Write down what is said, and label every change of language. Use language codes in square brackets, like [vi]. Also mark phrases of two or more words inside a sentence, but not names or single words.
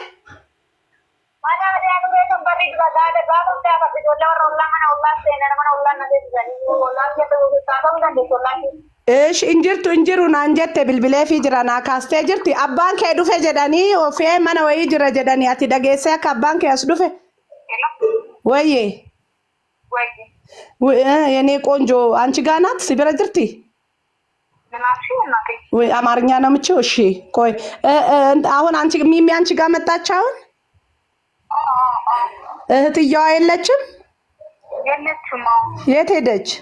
[om] Mana adaanuu keessan barri gaada gaafa hundaa fakkii ijoollee warra ollaa mana ollaa seenan mana ollaa na deebisanii ollaa keessa ta'uu dandeessu ollaa keessa. Injiru naan jette bilbileefii jira naa kaastee jirti abbaan kee dhufe jedhanii ofee mana wayii jira jedhanii ati dhageessee akka abbaan kee as dhufe? Wayyee. [am] የኔ ቆንጆ አንቺ ጋር ናት [om] si bira jirti [am] ወይ አማርኛ ነው የምችው? እሺ ቆይ አሁን አንቺ ሚሚ አንቺ ጋር መጣች አሁን? እህትየዋ የለችም? የት ሄደች?